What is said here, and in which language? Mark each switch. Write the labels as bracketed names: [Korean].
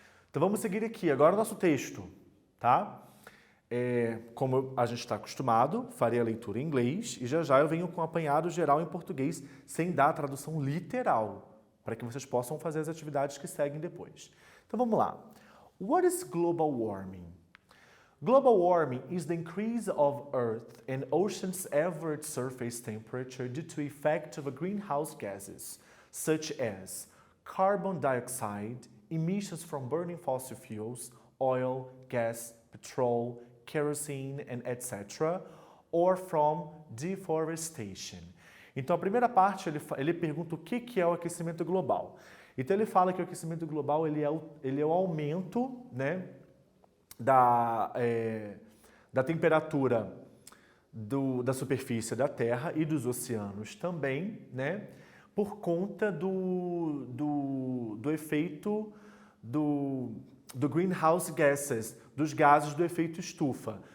[Portuguese] Então vamos seguir aqui. Agora o nosso texto, tá? Como a gente está acostumado, farei a leitura em inglês e já eu venho com um apanhado geral em português, sem dar a tradução literal, para que vocês possam fazer as atividades que seguem depois. Então vamos lá. [English] What is global warming? Global warming is the increase of Earth and ocean's average surface temperature due to effect of greenhouse gases, such as carbon dioxide, emissions from burning fossil fuels, oil, gas, petrol, kerosene, and etc., or from deforestation. [Portuguese] Então, a primeira parte, ele pergunta o que é o aquecimento global. Então, ele fala que o aquecimento global ele é o aumento, né, da temperatura da superfície da Terra e dos oceanos também, né, por conta do efeito do greenhouse gases, dos gases do efeito estufa.